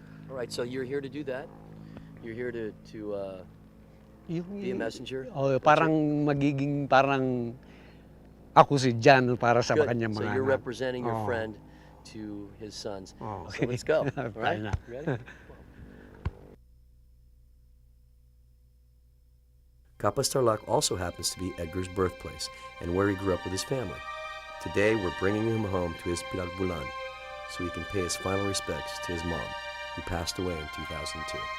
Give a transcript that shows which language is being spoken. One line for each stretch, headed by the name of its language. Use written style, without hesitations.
English: All right, so you're here to do that? You're here to be a messenger?
Filipino: Parang magiging parang ako si Jan para sa kanyang mga
English: So you're
Filipino: anak.
English: representing your friend to his sons. Okay. So let's go. All right?
Filipino: Tayo na.
English: Ready? Kapas Tarlac also happens to be Edgar's birthplace and where he grew up with his family. Today, we're bringing him home to his Pinagmulan so he can pay his final respects to his mom, who passed away in 2002.